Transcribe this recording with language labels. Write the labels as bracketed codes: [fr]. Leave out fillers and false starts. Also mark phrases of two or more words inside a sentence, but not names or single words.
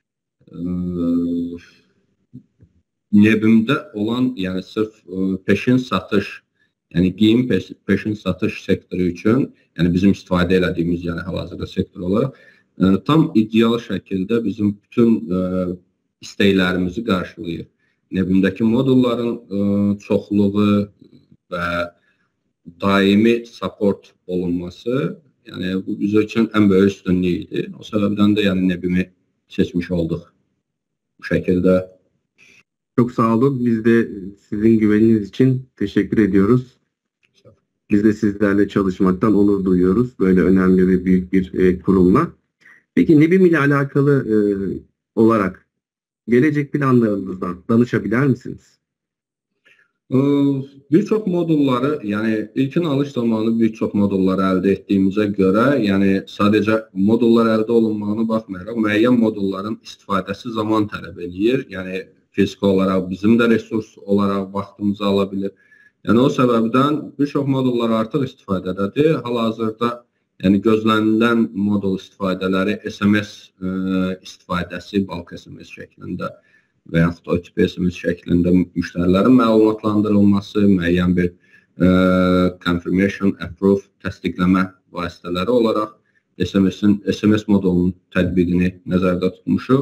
[az] Nebimdə olan yəni sırf peşin satış, yəni geyim peşin satış sektoru üçün, yəni bizim istifadə elədiyimiz yəni hal-hazırda sektor olaraq tam ideal şəkildə bizim bütün istəklərimizi qarşılayır. Nebimdəki modulların çoxluğu və daimi support olunması, yəni bu bizə üçün ən böyük üstünlük idi. O səbəbdən də yəni Nebimi seçmiş olduq bu şəkildə. [tr] Çok sağ olun. Biz de sizin güveniniz için teşekkür ediyoruz. Biz de sizlerle çalışmaktan onur duyuyoruz. Böyle önemli ve büyük bir kurumla. Peki Nebim ile alakalı olarak gelecek planlarınızdan danışabilir misiniz? [az] Birçok modulları, yani ilkin alış zamanı birçok modulları əldə etdiyimizə görə, yəni sadəcə modullar əldə olunmağına baxmayaraq, müəyyən modulların istifadəsi zaman tələb eləyir. Yəni fiziki olaraq bizim də resurs olaraq vaxtımızı ala bilir. Yəni o səbəbdən birçok modullar artıq istifadədədir. Hal-hazırda yəni gözlənilən modul istifadələri SMS istifadəsi, bulk SMS şəklində və yaxud OTP SMS şəklində müştərilərin məlumatlandırılması, müəyyən bir [en] confirmation, approve, [az] təsdiqləmə vasitələri olaraq SMS modulunun tətbiqini nəzərdə tutmuşuq.